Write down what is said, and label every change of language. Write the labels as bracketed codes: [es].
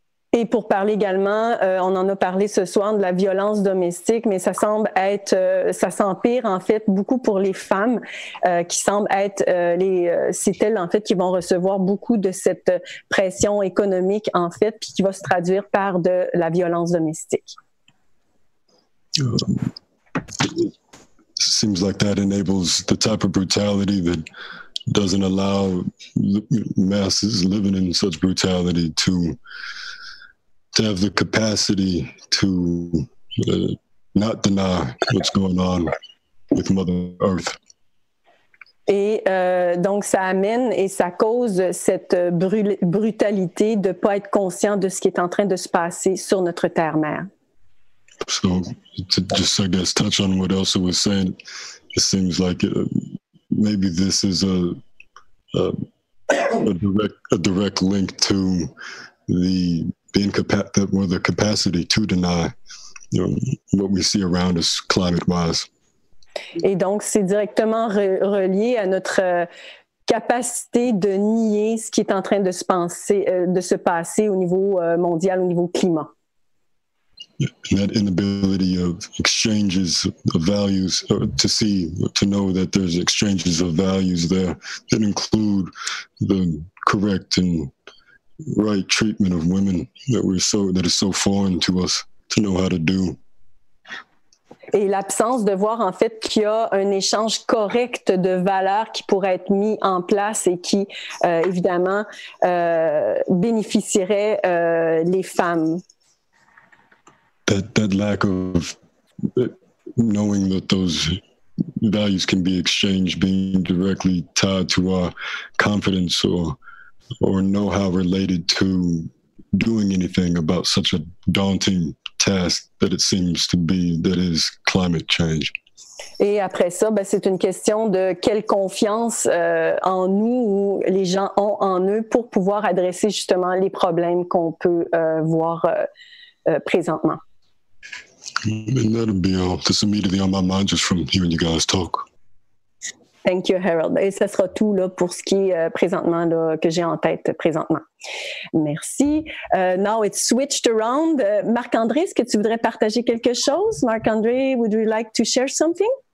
[fr] Et pour parler également, on en a parlé ce soir de la violence domestique, mais ça semble être, ça s'empire en fait beaucoup pour les femmes qui semblent être c'est elles en fait qui vont recevoir beaucoup de cette pression économique en fait, puis qui va se traduire par de la violence domestique. [en] It seems like that enables the type of brutality that doesn't allow the masses living in such brutality to have the capacity to not deny what's going on with Mother Earth. [fr] Et donc, ça amène et ça cause cette brutalité de ne pas être conscient de ce qui est en train de se passer sur notre terre-mère. [en] So to just, I guess, touch on what Elsa was saying, it seems like maybe this is a direct link to the capacity to deny what we see around us climate-wise. [fr] Et donc, c'est directement relié à notre capacité de nier ce qui est en train de se passer au niveau mondial, au niveau climat. [en] And that inability of exchanges of values, to know that there's exchanges of values there that include the correct and right treatment of women that is so foreign to us to know how to do. [fr] Et l'absence de voir en fait qu'il y a un échange correct de valeurs qui pourrait être mis en place et qui, évidemment, bénéficierait les femmes. [en] That lack of knowing that those values can be exchanged, being directly tied to our confidence or know-how related to doing anything about such a daunting task that it seems to be, that is climate change. [fr] Et après ça, c'est une question de quelle confiance en nous ou les gens ont en eux pour pouvoir adresser justement les problèmes qu'on peut voir présentement. [en] And that'll be all. That's immediately on my mind just from hearing you guys talk. Thank you, Harold. [fr] Et ce sera tout là, pour ce qui est présentement là, que j'ai en tête présentement. Merci. [en] Now it's switched around. [fr] Marc-André, est-ce que tu voudrais partager quelque chose? [en] Marc-André, would you like to share something?